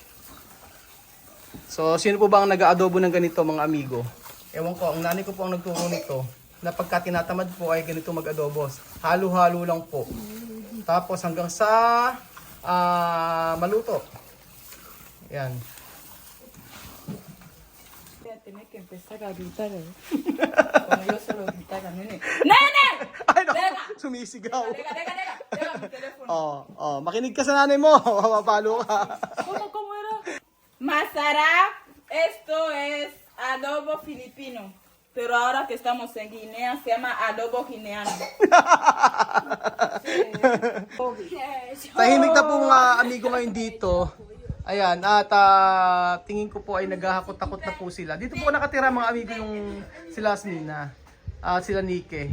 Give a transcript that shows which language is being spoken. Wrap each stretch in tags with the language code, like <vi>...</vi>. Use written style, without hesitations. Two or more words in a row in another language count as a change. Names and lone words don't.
<tl>So, sino po ba ang nag-aadobo ng ganito mga amigo? Ewan ko, ang nanay ko po ang nagturo nito na pagka tinatamad po ay ganito mag-adobo. Halo-halo lang po. Tapos hanggang sa maluto. Ayan.</tl> <es>Tiene que empezar a gritar, ¿eh? Como yo se lo gritaba, nene. ¡Nene!</es> <tl>Ay, no, sumisigaw.</tl> <es>Deja mi teléfono.</es> <tl>Makinig ka sa nanay mo. Mapapalo ka.</tl> <es>¿Cómo era? Masara, esto es adobo filipino. Pero ahora que estamos en Guinea, se llama adobo guineano.</es> <tl>Tahimik na po mga amigo ngayon dito. Ayan, at tingin ko po ay naghahakot-takot na po sila. Dito po nakatira mga amigo yung sila Asmina at sila Nike.</tl>